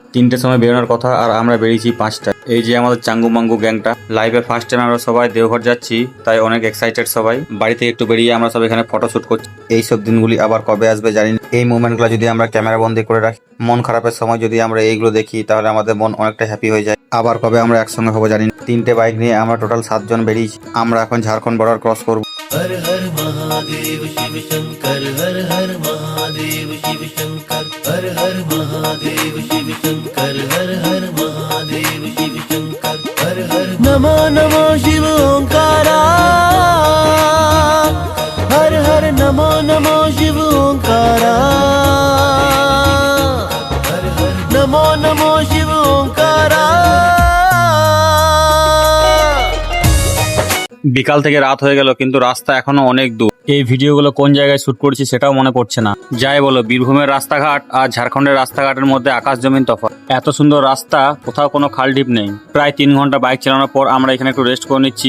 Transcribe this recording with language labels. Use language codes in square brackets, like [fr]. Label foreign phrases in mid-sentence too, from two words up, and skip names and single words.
[bn] 3টের সময় বেরোনোর কথা আর আমরা বেরিয়েছি 5টায়। এই যে আমাদের চাঙ্গু মাঙ্গু গ্যাংটা, লাইভে [en] first time [bn] আমরা সবাই দেওঘর যাচ্ছি তাই অনেক এক্সাইটেড সবাই। বাড়ি থেকে একটু বেরিয়ে আমরা সব এখানে ফটোশুট করছি। এইসব দিনগুলি আবার কবে আসবে জানি না। এই মুভমেন্টগুলো যদি আমরা ক্যামেরা বন্দি করে রাখি, মন খারাপের সময় যদি আমরা এইগুলো দেখি তাহলে আমাদের মন অনেকটা হ্যাপি হয়ে যায়। আবার কবে আমরা একসঙ্গে হবো জানি না। 3টে বাইক নিয়ে আমরা টোটাল 7 জন বেরিয়েছি। আমরা এখন ঝাড়খণ্ড বর্ডার ক্রস করবো। [hi] हर हर महादेव शिव शंकर, हर हर महादेव शिव शंकर, हर हर महादेव शिव शंकर, हर हर महादेव शिव शंकर, हर हर नमो नमो शिव ओंकारा, हर हर नमो नमो शिव ओंकारा, हर हर नमो नमो शिव ओंकारा। [bn] বিকাল থেকে রাত হয়ে গেল কিন্তু রাস্তা এখনো অনেক দূর। এই ভিডিওগুলো কোন জায়গায় শুট করছি সেটাও মনে পড়ছে না। যাই বলো, বীরভূমের রাস্তাঘাট আর ঝাড়খণ্ডের রাস্তাঘাটের মধ্যে আকাশ জমিন তফাৎ। এত সুন্দর রাস্তা, কোথাও কোনো খাল ঢিপ নেই। প্রায় 3 ঘন্টা বাইক চালানোর পর আমরা এখানে একটু রেস্ট করে নিচ্ছি।